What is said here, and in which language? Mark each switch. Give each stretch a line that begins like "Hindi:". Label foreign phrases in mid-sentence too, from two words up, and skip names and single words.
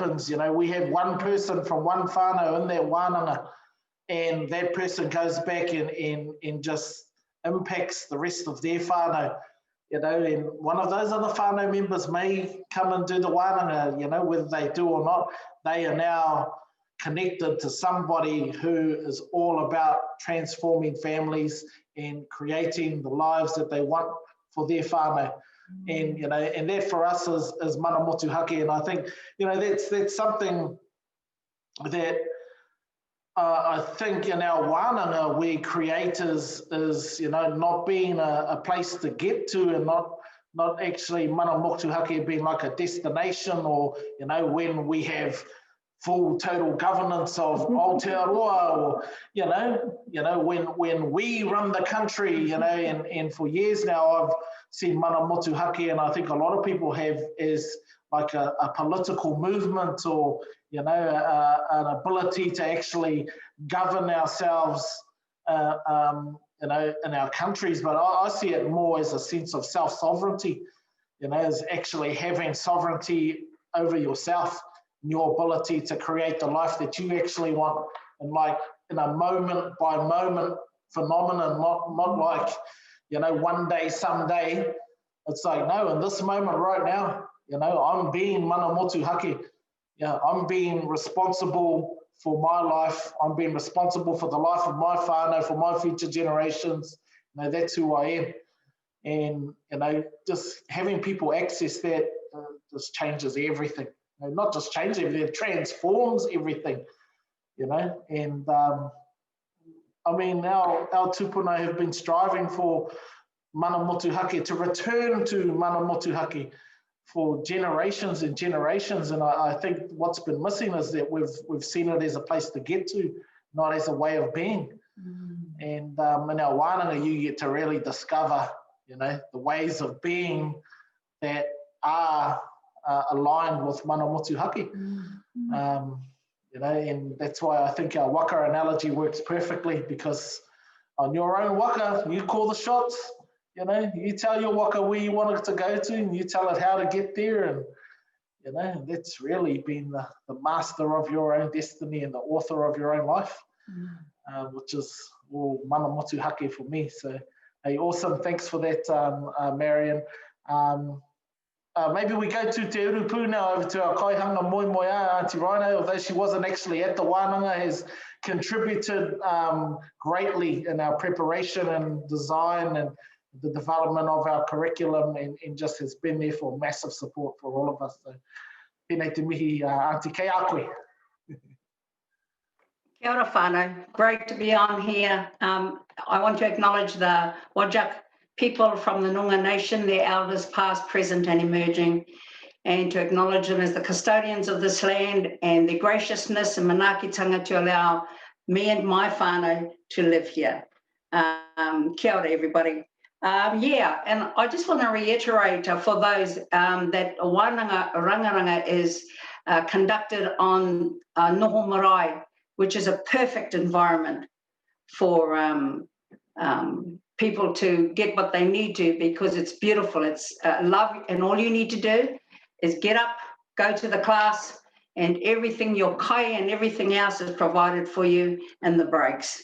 English: You know, we have one person from one whānau in that wānanga, and that person goes back and just impacts the rest of their whānau, you know, and one of those other whānau members may come and do the wānanga, you know, whether they do or not. They are now connected to somebody who is all about transforming families and creating the lives that they want for their whānau. And, you know, and that for us is
Māori: mana motuhake.
English: And I think, you know, that's something that I think in our wānanga we create is, you know, not being a place to get to, and not actually
Māori: mana motuhake
English: being like a destination, or, you know, when we have full total governance of Aotearoa, or, you know, when we run the country, you know, and for years now I've seen
Māori: mana motuhake,
English: and I think a lot of people have, as like a political movement, or, you know, an ability to actually govern ourselves, you know, in our countries. But I see it more as a sense of self-sovereignty, you know, as actually having sovereignty over yourself, and your ability to create the life that you actually want, and like in a moment by moment phenomenon, not like, you know, one day, someday. It's like, no, in this moment right now, you know, I'm being
Māori: mana motuhake.
English: Yeah, I'm being responsible for my life. I'm being responsible for the life of my whānau, for my future generations. You know, that's who I am. And, you know, just having people access that just changes everything. You know, not just changes everything, it transforms everything, you know. And I mean, our tupuna have been striving for
Māori: mana motuhake,
English: to return to
Māori: mana motuhake
English: for generations and generations. And I think what's been missing is that we've seen it as a place to get to, not as a way of being. And in our wānanga, you get to really discover, you know, the ways of being that are aligned with
Māori: mana motuhake.
English: You know, and that's why I think our waka analogy works perfectly, because on your own waka, you call the shots. You know, you tell your waka where you want it to go to, and you tell it how to get there. And, you know, that's really been the master of your own destiny and the author of your own life, which is all
Māori: mana motuhake
English: for me. So, hey, awesome. Thanks for that, Marion. Maybe we go to Te Urupu now, over to our
Māori: kaihanga moimoia,
English: Auntie Rhino, although she wasn't actually at the wānanga, has contributed greatly in our preparation and design and the development of our curriculum, and just has been there for massive support for all of us. So,
Māori: tēnei te mihi, Auntie, kei a koe. Kia ora whānau,
English: great to be on here. I want to acknowledge the Whadjuk people from the Noongar Nation, their elders past, present and emerging, and to acknowledge them as the custodians of this land and their graciousness and manaakitanga to allow me and my whānau to live here.
Māori: Kia ora,
English: everybody. Yeah, and I just want to reiterate for those that
Māori: wānanga rangaranga
English: is conducted on
Māori: Noho Marae,
English: which is a perfect environment for people to get what they need to, because it's beautiful. It's love, and all you need to do is get up, go to the class, and everything, your kai and everything else is provided for you in the breaks.